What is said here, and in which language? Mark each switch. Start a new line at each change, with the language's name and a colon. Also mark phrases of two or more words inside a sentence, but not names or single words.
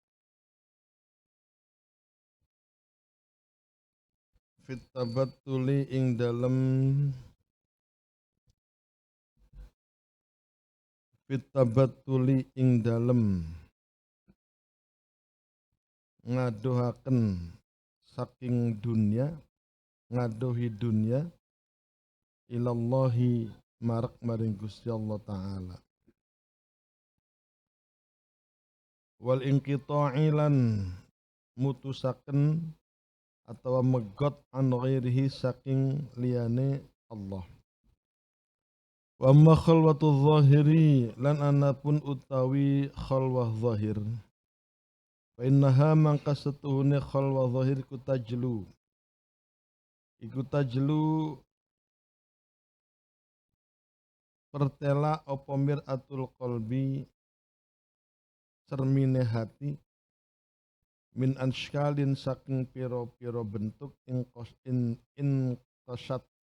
Arabic: في التبتل
Javanese: ing dalem ngadohaken saking dunya ngadohi dunya ilallahi marak maring Gusti Allah taala
Arabic: والانقطاع
Javanese: lan mutusaken atau megot
Arabic: عن غيره
Javanese: saking liyane Allah
Arabic: وأما خلوة الظاهر
Javanese: lan anapun utawi khalwah zahir
Arabic: فإنها
Javanese: mangka setuhune khalwah zahir iku tajlu pertela apa
Arabic: مرآة القلب
Javanese: cermine hati
Arabic: من أشكال
Javanese: saking piro-piro bentuk
Arabic: إن قشعت